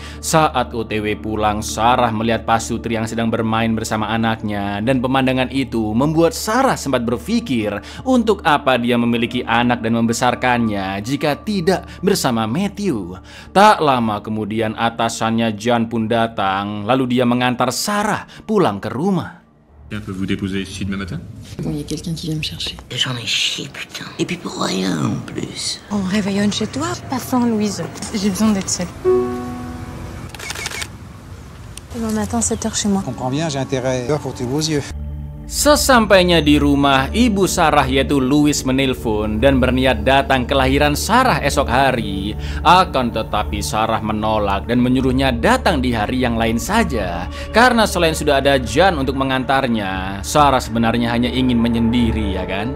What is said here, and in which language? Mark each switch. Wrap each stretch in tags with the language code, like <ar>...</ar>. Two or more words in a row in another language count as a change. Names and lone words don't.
<id>Saat OTW pulang, Sarah melihat pasutri yang sedang bermain bersama anaknya, dan pemandangan itu membuat Sarah sempat berpikir untuk apa dia memiliki anak dan membesarkannya jika tidak bersama Matthew. Tak lama kemudian atasannya John pun datang, lalu dia mengantar Sarah pulang ke rumah.</id> <fr>On peut vous déposer ici demain matin? Bon, il y a quelqu'un qui vient me chercher. J'en ai chié, putain. Et puis pour rien, en plus. On réveillonne chez toi? Pas faim, Louise. J'ai besoin d'être seule. Demain matin, 7h chez moi. Je comprends bien, j'ai intérêt pour tes beaux yeux.</fr> <id>Sesampainya di rumah, ibu Sarah yaitu Louise menelpon dan berniat datang ke lahiran Sarah esok hari. Akan tetapi Sarah menolak dan menyuruhnya datang di hari yang lain saja. Karena selain sudah ada John untuk mengantarnya, Sarah sebenarnya hanya ingin menyendiri, ya kan?</id>